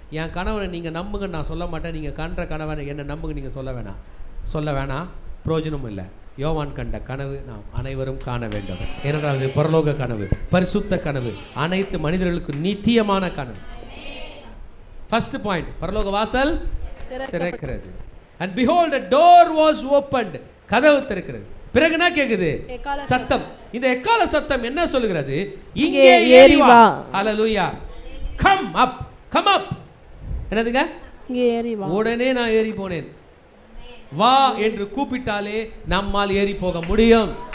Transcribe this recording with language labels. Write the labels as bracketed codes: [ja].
[ta] என் கனவை நீங்கள் நம்புங்க, நான் சொல்ல மாட்டேன். நீங்கள் காண்ற கனவை என்னை நம்புங்க, நீங்கள் சொல்ல வேணாம், பிரயோஜனமும் இல்லை. யோவான் கண்ட கனவு நாம் அனைவரும் காண வேண்டும். ஏனென்றால் இது பரலோக கனவு, பரிசுத்த கனவு, அனைத்து மனிதர்களுக்கு நித்தியமான கனவு. ஃபர்ஸ்ட் பாயிண்ட், பரலோக வாசல் திறக்கிறது. [en] And behold, the door was opened. [ta] கதவு திறக்கிறது. பிறகு என்ன கேக்குது? சத்தம். இந்த எக்கால சத்தம் என்ன சொல்லுகிறது? இங்கே ஏறி வா. ஹல்லேலூயா. [en] come up. [ta] என்னதுங்க? இங்கே ஏறி வா. உடனே நான் ஏறி போனேன். வா என்று கூப்பிட்டாலே நம்மால் ஏறி போக முடியும்.